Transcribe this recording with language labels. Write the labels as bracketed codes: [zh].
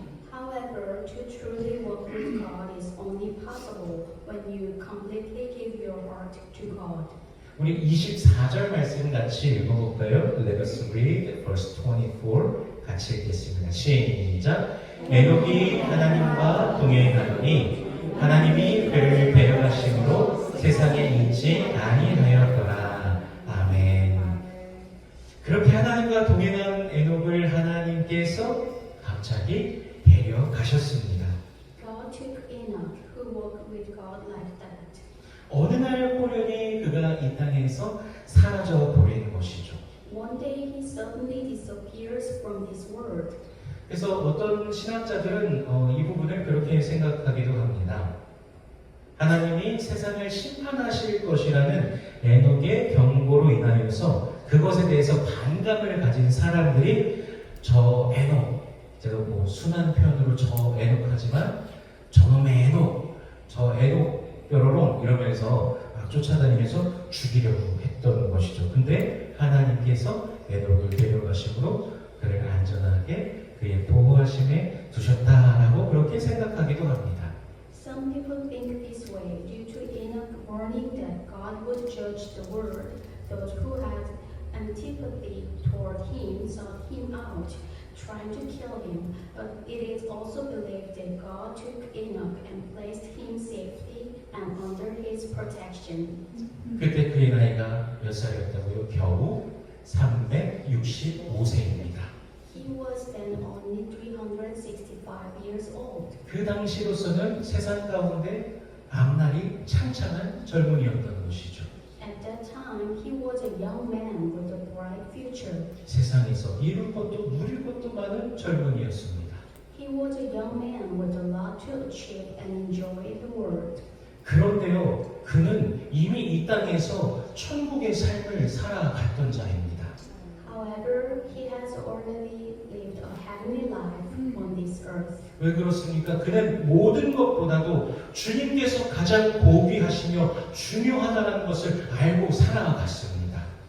[en] However, to truly walk with God is only possible when you completely give your heart to God. [ko] 우리 24절 말씀 같이 읽어볼까요? [en] Let us read verse 24. [ko] 같이 읽겠습니다. 시작. 에녹이 하나님과 동행하더니 하나님이 그를 데려가심으로 세상에 있지 아니하였더라. 아멘. 그렇게 하나님과 동행한 에녹을 하나님께서 갑자기 데려가셨습니다. [en] God took Enoch, who walked with God like that. [ko] 어느 날 호련히 그가 이 땅에서 사라져 버리는 것이죠. [en] One day he suddenly disappears from this world. [ko] 그래서 어떤 신학자들은 이 부분을 그렇게 생각하기도 합니다. 하나님이 세상을 심판하실 것이라는 에녹의 경고로 인하여서 그것에 대해서 반감을 가진 사람들이 저 에녹, 제가 뭐 순한 표현으로 저 에녹 하지만 저놈의 에녹, 저 에녹 뾰로롱 이러면서 막 쫓아다니면서 죽이려고 했던 것이죠. 근데 하나님께서 에녹을 데려가심으로 그를 안전하게 그의 보호하심에 두셨다라고 그렇게 생각하기도 합니다. [en] Some people think this way due to Enoch warning that God would judge the world, those who had antipathy toward him sought him out, trying to kill him. But it is also believed that God took Enoch and placed him safely and under his protection. [ko] 그때 그의 나이가 몇 살이었다고요? 겨우 365세입니다. [en] He was then only 365 years old. [ko] 그 당시로서는 세상 가운데 앞날이 창창한 젊은이였던 것이죠. [en] At that time, he was a young man with a bright future. [ko] 세상에서 이룰 것도 누릴 것도 많은 젊은이였습니다. [en] He was a young man with a lot to achieve and enjoy the world. [ko] 그런데요, 그는 이미 이 땅에서 천국의 삶을 살아갔던 자입니다. [en] However, he has already lived a heavenly life on this earth. [ko] 왜 그렇습니까? 그는 모든 것보다도 주님께서 가장 고귀하시며 중요하다는 것을 알고 살아갔습니다.